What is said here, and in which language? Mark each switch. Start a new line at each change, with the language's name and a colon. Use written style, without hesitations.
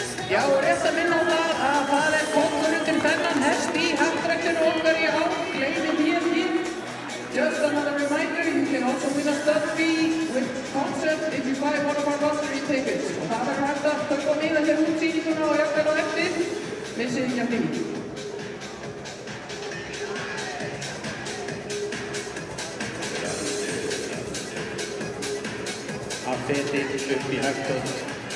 Icelandic: Já, rétt að minna á það er kollur undir þennan hest í hattræktinu okkar í ár, gleymið því ekki.
English: Just another reminder, you can also win a stud fee with concept if you buy one of our lottery tickets.
Icelandic: Og það verður hægt að kaupa miða hér útsýninguna og jafnvel á eftir. Missið ekki af því. feti upp í högtöld.